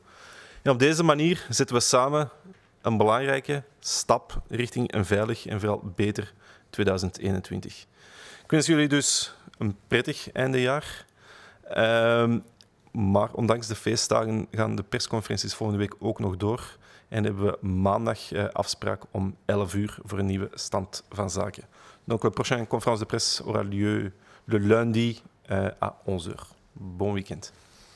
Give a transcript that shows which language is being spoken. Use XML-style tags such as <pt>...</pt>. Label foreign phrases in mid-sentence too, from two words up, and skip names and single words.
<nl>En op deze manier zetten we samen een belangrijke stap richting een veilig en vooral beter 2021. Ik wens jullie dus een prettig eindejaar. Maar ondanks de feestdagen gaan de persconferenties volgende week ook nog door. En hebben we maandag afspraak om 11 uur voor een nieuwe stand van zaken.</nl> <fr>Donc, la prochaine conférence de presse aura lieu le lundi à 11 heures. Bon week-end.</fr>